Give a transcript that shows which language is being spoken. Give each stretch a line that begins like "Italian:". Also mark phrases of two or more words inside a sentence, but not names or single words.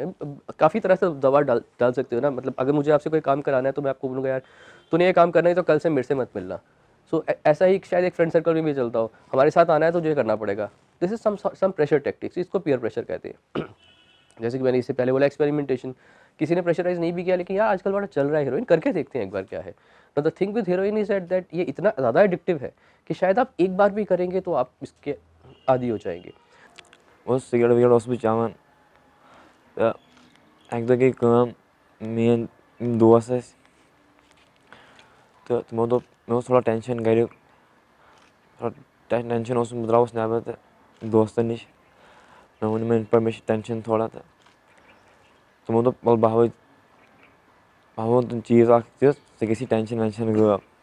Urdu: کافی طرح سے دباؤ ڈال سکتے ہو نا، مطلب اگر مجھے آپ سے کوئی کام کرانا ہے تو میں آپ کو بولوں گا یار تو نے یہ کام کرنا ہے تو کل سے میرے سے مت ملنا۔ سو ایسا ہی شاید ایک فرینڈ سرکل میں بھی چلتا ہو، ہمارے ساتھ آنا ہے تو جو کرنا پڑے گا۔
English: this is some pressure tactics,
Urdu: اس کو
English: peer pressure
Urdu: کہتے ہیں۔ جیسے کہ میں نے اس سے پہلے بولا ایکسپیریمنٹیشن، کسی نے پریشرائز نہیں بھی کیا لیکن یار آج کل بڑا چل رہا ہے ہیروئن، کر کے دیکھتے ہیں ایک بار کیا ہے۔
English: Now the thing with heroin is that
Urdu: یہ اتنا زیادہ ایڈکٹیو ہے کہ شاید آپ ایک بار بھی کریں گے تو آپ اس کے عادی ہو جائیں گے۔
Kashmiri: وہ سگریٹ وگریٹ اوسُس بہٕ چٮ۪وان تہٕ اَکہِ دۄہ گٔے کٲم، میٛٲنۍ دوس ٲسۍ تہٕ تِمو دوٚپ مےٚ اوس تھوڑا ٹٮ۪نشَن گَریُک، تھوڑا ٹٮ۪نشَن اوسُم، بہٕ درٛاوُس نٮ۪بر تہٕ دوستَن نِش مےٚ ووٚن یِمَن یِتھ پٲٹھۍ مےٚ چھِ ٹٮ۪نشَن تھوڑا، تہٕ تِمو دوٚپ وَلہٕ بہٕ ووٚن تِم چیٖز اَکھ تیُتھ ژےٚ گژھی ٹٮ۪نشَن وٮ۪نشَن غٲب۔